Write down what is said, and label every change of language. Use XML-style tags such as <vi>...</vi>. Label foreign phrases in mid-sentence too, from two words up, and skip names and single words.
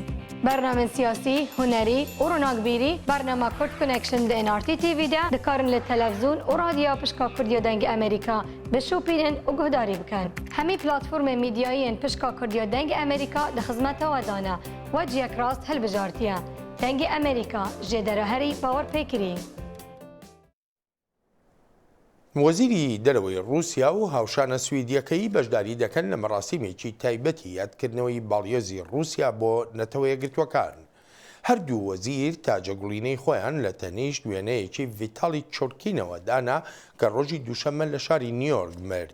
<ku>Bernamên siyasî, hunerî û ronakbîrî, bernama Kurd Connection di NRT TV de dikarin li televizyûn û radyoya pişka Kurdiya dengê Amerîka bişopînin û guhdarî bikin. Hemî platformên mîdyayî yên pişka Kurdiya dengê Amerîka di xizmeta we dane. We ciyek rast hilbijartiye.</ku> <ckb>دەنگی ئەمریکا ژێدەرەهەری باوەڕ پێکری. وەزیری دەرەوەی رووسیا و هاوشانە سویدیەکەی بەشداری دەکەن لە مەراسیمێکی تایبەتی یادکردنەوەی باڵیۆزی رووسیا بۆ نەتەوە یەکگرتووەکان. هەردوو وەزیر تاجەگوڵینەی خۆیان لە تەنیشت وێنەیەکی ڤیتالی چۆرکینەوە دانا کە ڕۆژی دووشەممە لە شاری نیویۆرک مرد.</ckb>